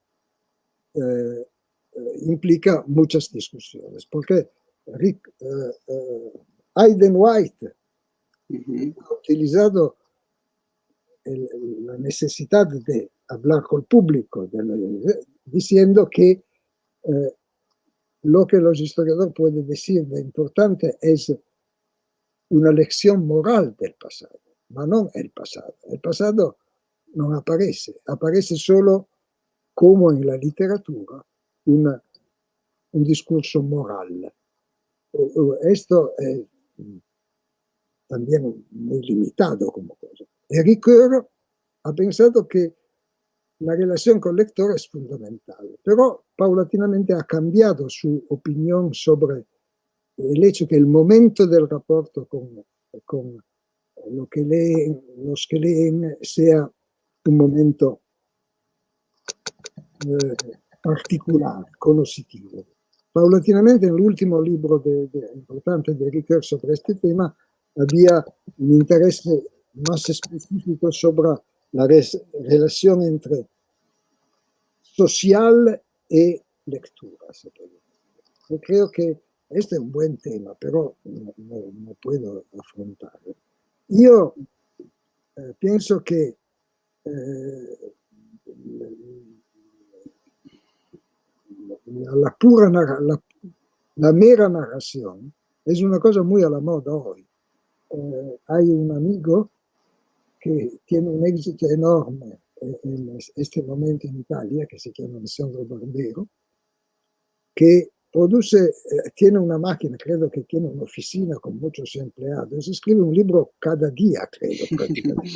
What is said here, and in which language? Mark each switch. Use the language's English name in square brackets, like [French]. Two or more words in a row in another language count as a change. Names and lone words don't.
[Spanish] implica muchas discusiones, porque Hayden White ha utilizado la necesidad de hablar con el público, diciendo que lo que los historiadores pueden decir de importante es una lección moral del pasado, [Italian] ma non [Spanish] el pasado. El pasado non aparece solo como en la literatura un discurso moral. Esto es también muy limitado como cosa. Ricoeur ha pensado que la relación con el lector es fundamental, pero paulatinamente ha cambiado su opinión sobre el hecho que el momento del rapporto con lo que leen, los que leen sea un momento particular, conoscitivo. Paulatinamente, [Italian] nell'ultimo libro importante di [Spanish] Ricoeur sobre este tema, había un interés más específico sobre la relación entre social e lectura. Yo creo que este es un buen tema, pero no puedo affrontarlo. [Italian] Io penso che [Spanish] la mera narración es una cosa muy a la moda hoy. Hay un amigo que tiene un éxito enorme en este momento en Italia, que se llama Alessandro Barbero, que produce, tiene una máquina, credo que tiene un'officina con muchos empleados, escribe un libro cada día, credo, prácticamente.